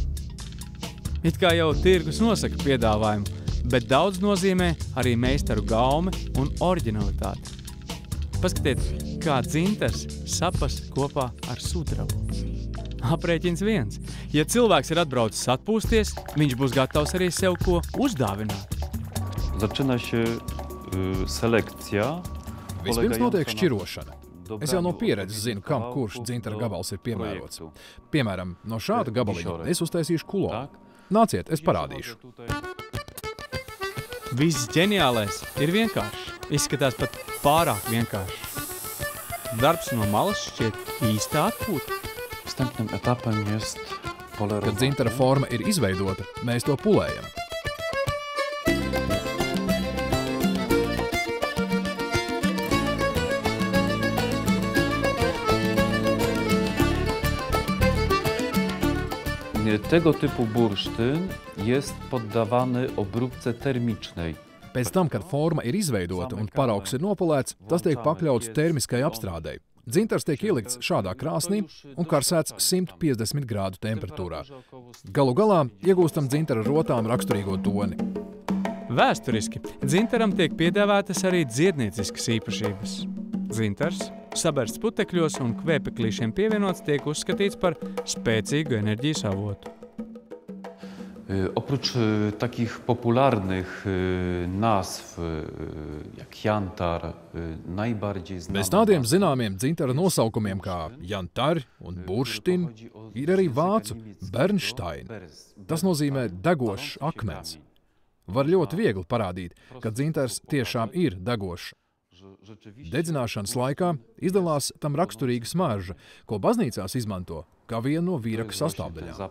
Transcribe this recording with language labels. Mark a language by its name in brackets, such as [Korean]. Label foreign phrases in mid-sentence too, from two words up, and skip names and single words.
[Latvian] It kā jau tirgus nosaka piedāvājumu, bet daudz nozīmē arī meistaru gaume un oriģinalitāte. Paskatiet, kā dzintars sapas kopā ar sudrabu. Aprēķins viens. Ja cilvēks ir atbraucis atpūsties, viņš būs gatavs arī sev ko uzdāvināt. [Polish] Zaczyna się selekcija. [Latvian] Vispirms notiek šķirošana. Es jau no pieredzes zinu, kam kurš dzintara gabals ir piemērots. Piemēram, no šāda gabaliņa es uztaisīšu kulonu. Nāciet, es parādīšu. Viss ģeniālais ir vienkāršs. Izskatās pat pārāk vienkārši. Darbs no malas šķiet īsta atpūta. [Polish] Następnym etapem jest polerowanie. [Latvian] Kad dzintara forma ir izveidota, mēs to pulējam. [Polish] Tego typu bursztyn jest poddawany obróbce termicznej. [Latvian] Pēc tam, kad forma ir izveidota un paraugs ir nopulēts, tas tiek pakļauts termiskai apstrādei. Dzintars tiek ielikts šādā krāsnī un karsēts 150 grādu temperatūrā. Galu galā iegūstam dzintara rotām raksturīgo toni. Vēsturiski dzintaram tiek piedāvātas arī dziednieciskas īpašības. Dzintars, sabersts putekļos un kvēpeklīšiem pievienots, tiek uzskatīts par spēcīgu enerģijas avotu. [Polish] Oprócz takich popularnych nazw jak jantar, najbardziej znana. [Latvian] Bez tādiem zināmiem dzintara nosaukumiem kā jantar un burštin ir arī vācu bernstein. Tas nozīmē degošs akmens. Var ļoti viegli parādīt, ka dzintars tiešām ir degošs. Dedzināšanas laikā izdalās tam raksturīga smarža, ko baznīcās izmanto kā vienu no vīraka sastāvdaļām.